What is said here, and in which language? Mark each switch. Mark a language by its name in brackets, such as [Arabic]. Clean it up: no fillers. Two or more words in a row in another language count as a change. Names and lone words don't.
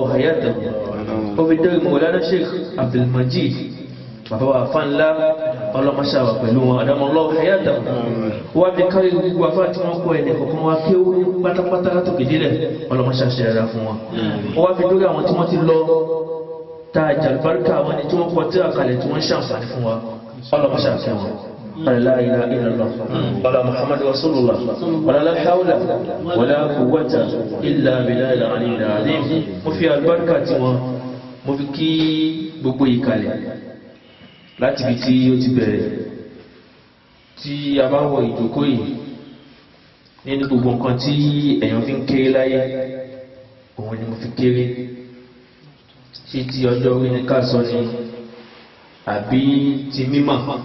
[Yoruba] hayatahu obìnrin Mawlana Sheikh Abdulmajid bàbá wa fánlá ọlọ́mọṣàwà pẹ̀lú wọn [Arabic] أدام الله حياته [Yoruba] wọ́n bí kárí gbogbo afá tí wọ́n kọ́ ẹni kọ̀kan wá kí ó pátápátá látòkè délẹ̀ ọlọ́mọṣàṣẹ́ ẹ̀rá fún wọn wọ́n bí lórí àwọn tí wọ́n ti lọ ta jàlùbáríkà àwọn ẹni tí wọ́n kọ́ tí àkàlẹ̀ tí wọ́n ṣàǹfààní fún wa ọlọ́mọṣàṣẹ́ wọn. [Arabic] لا إله إلا الله ولا محمد رسول الله ولا لا حول ولا قوة إلا بالله العلي العظيم. [Yoruba] Mo fi albarka tí wọn mo fi kí gbogbo ìkàlẹ̀ láti bí tí ó ti bẹ̀rẹ̀ tí a bá wọ ìjókòó yìí nínú gbogbo nǹkan tí èèyàn fi ń kéré láyé òun ni mo fi kéré sí ti ọjọ́ orí ní ká sọ ni àbí ti mímọ̀.